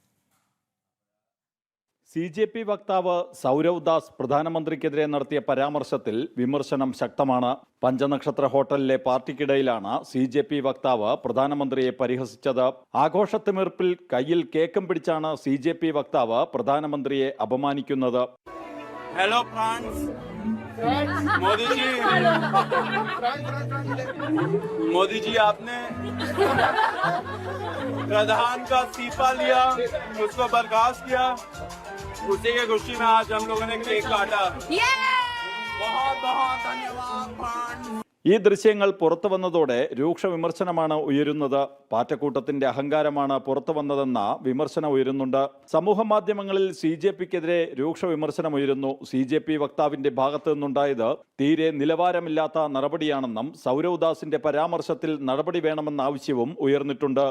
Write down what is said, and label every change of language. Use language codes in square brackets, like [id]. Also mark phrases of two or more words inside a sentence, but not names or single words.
[ml] CJP വക്താവ് സൗരവ് ദാസ് പ്രധാനമന്ത്രിക്കെതിരെ നടത്തിയ പരാമർശത്തിൽ വിമർശനം ശക്തമാണ്. പഞ്ചനക്ഷത്ര ഹോട്ടലിലെ പാർട്ടിക്കിടയിലാണ് CJP വക്താവ് പ്രധാനമന്ത്രിയെ പരിഹസിച്ചത്. ആഘോഷത്തിമിർപ്പിൽ കയ്യിൽ കേക്കും പിടിച്ചാണ് CJP വക്താവ് പ്രധാനമന്ത്രിയെ അപമാനിക്കുന്നത്. [hi] हेलो फ्रांस, मोदी जी आपने प्रधान का इस्तीफा लिया, उसको बर्खास्त किया, उसी की खुशी में आज हम लोगों ने केक काटा। बहुत बहुत धन्यवाद फ्रांस। [ml] ഈ ദൃശ്യങ്ങൾ പുറത്തു വന്നതോടെ രൂക്ഷ വിമർശനമാണ് ഉയരുന്നത്. പാറ്റക്കൂട്ടത്തിന്റെ അഹങ്കാരമാണ് പുറത്തു വന്നതെന്ന വിമർശനം ഉയരുന്നുണ്ട്. സമൂഹ മാധ്യമങ്ങളിൽ CJPക്കെതിരെ രൂക്ഷ വിമർശനം ഉയരുന്നു. CJP വക്താവിന്റെ ഭാഗത്തു നിന്നുണ്ടായത് തീരെ നിലവാരമില്ലാത്ത നടപടിയാണെന്നും സൗരവ് ദാസിന്റെ പരാമർശത്തിൽ നടപടി വേണമെന്ന ആവശ്യവും ഉയർന്നിട്ടുണ്ട്.